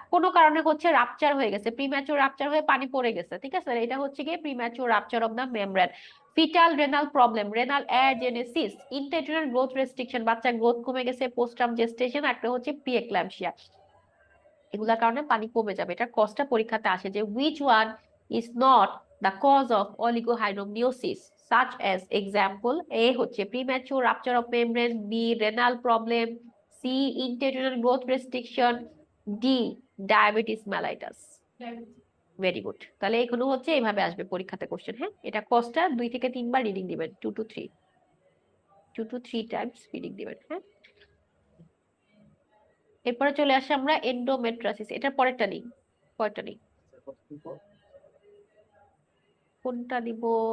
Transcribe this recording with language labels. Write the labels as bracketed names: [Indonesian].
[Bangla] কোনো কারণে হচ্ছে রাপচার হয়ে গেছে, প্রিম্যাচুর রাপচার হয়ে পানি পড়ে গেছে, ঠিক আছে? এটা হচ্ছে গিয়ে premature rupture of the membrane. Fetal renal problem, renal agenesis, ইন্ট্রাইট্রাল growth restriction, বাচ্চার গ্রোথ কমে গেছে, পোস্টটার্ম জেস্টেশন, একটা হচ্ছে প্রিএক্লাম্পসিয়া, এগুলার কারণে পানি কমে যাবে। এটা কস্টটা পরীক্ষাতে আসে যে [English] which one is not the cause of oligohydramnios, such as example, A হচ্ছে premature rupture of membrane, B renal problem, C intrauterine growth restriction, D diabetes mellitus। Very good. [Bangla] তাহলে এখানে হচ্ছে এইভাবে আসবে পরীক্ষাতে কোশ্চেন, হ্যাঁ, এটা কস্টটা 2 থেকে 3 বার রিডিং দিবেন, 2 to 3 টাইমস রিডিং দিবেন, হ্যাঁ। এরপরে চলে আসে আমরা এন্ডোমেট্রাসিস, এটার পরেরটা নেই, পরেরটা নেই, কোনটা দিব?